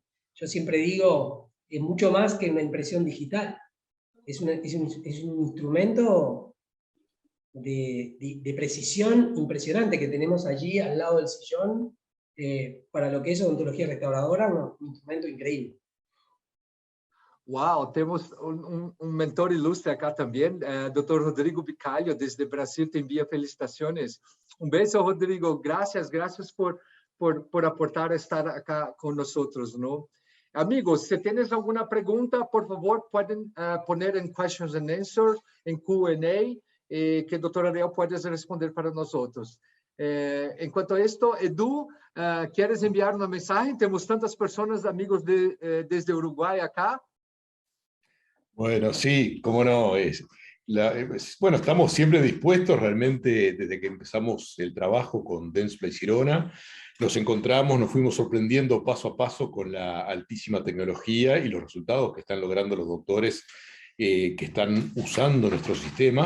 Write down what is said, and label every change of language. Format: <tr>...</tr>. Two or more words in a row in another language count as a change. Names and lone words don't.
<es>Yo siempre digo, es mucho más que una impresión digital. Es un instrumento de precisión impresionante que tenemos allí al lado del sillón, para lo que es odontología restauradora, un instrumento increíble.</es> <pt>Wow, temos um mentor ilustre acá também, Dr. Rodrigo Bicalho, desde Brasil, te envia felicitações. Um beijo, Rodrigo, graças por aportar estar acá com nós, não? Amigos, se tienes alguma pergunta, por favor, podem poner em</pt> <en>questions and answers,</en> <pt>em Q&A, que o Dr. Ariel pode responder para nós. Enquanto isto, Edu, queres enviar uma mensagem? Temos tantas pessoas, amigos desde Uruguai acá.</pt> <es>Bueno, sí, cómo no. Bueno, estamos siempre dispuestos, realmente, desde que empezamos el trabajo con Dentsply Sirona, nos encontramos, nos fuimos sorprendiendo paso a paso con la altísima tecnología y los resultados que están logrando los doctores que están usando nuestro sistema.</es>